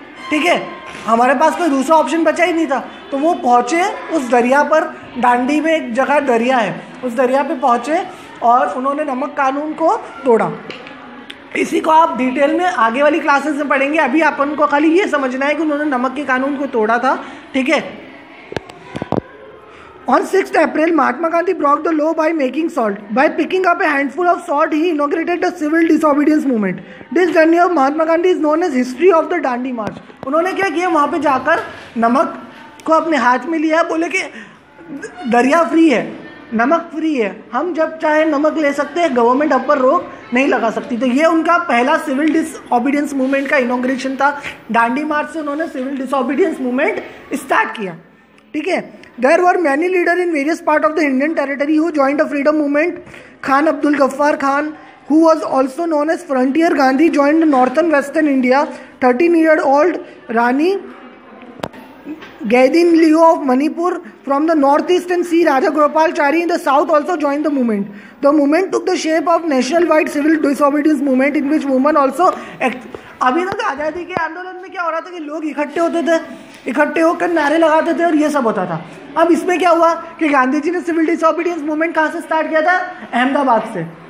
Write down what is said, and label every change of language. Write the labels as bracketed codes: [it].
[hi] ठीक है, हमारे पास कोई दूसरा ऑप्शन बचा ही नहीं था। तो वो पहुँचे उस दरिया पर, दांडी में एक जगह दरिया है, उस दरिया पे पहुँचे और उन्होंने नमक कानून को तोड़ा। इसी को आप डिटेल में आगे वाली क्लासेस में पढ़ेंगे। अभी अपन को खाली ये समझना है कि उन्होंने नमक के कानून को तोड़ा था। ठीक है, [en] On 6th April, Mahatma Gandhi broke the law by making salt. By picking up a handful of salt, he inaugurated the civil disobedience movement. This journey of Mahatma Gandhi is known as history of the Dandi March. [hi] उन्होंने क्या किया? वहाँ पे जाकर नमक को अपने हाथ में लिया, बोले कि दरिया फ्री है, नमक फ्री है, हम जब चाहे नमक ले सकते हैं, गवर्नमेंट हम पर रोक नहीं लगा सकती। तो ये उनका पहला सिविल डिसओबीडियंस मूवमेंट का इनॉग्रेशन था। दांडी मार्च से उन्होंने सिविल डिसओबीडियंस मूवमेंट स्टार्ट किया। ठीक है, [en] there were many leaders in various parts of the Indian territory who joined the freedom movement. Khan Abdul Ghaffar Khan, who was also known as Frontier Gandhi, joined northern western India. 13-year-old Rani Gaidin Leo of Manipur from the northeast and C. Rajagopalachari in the south also joined the movement. The movement took the shape of nationwide civil disobedience movement in which women also [hi] अभी तक आज़ादी के आंदोलन में क्या हो रहा था कि लोग इकट्ठे होकर नारे लगाते थे और ये सब होता था। अब इसमें क्या हुआ कि गांधी जी ने सिविल डिसोबीडियंस मूवमेंट कहाँ से स्टार्ट किया था? अहमदाबाद से।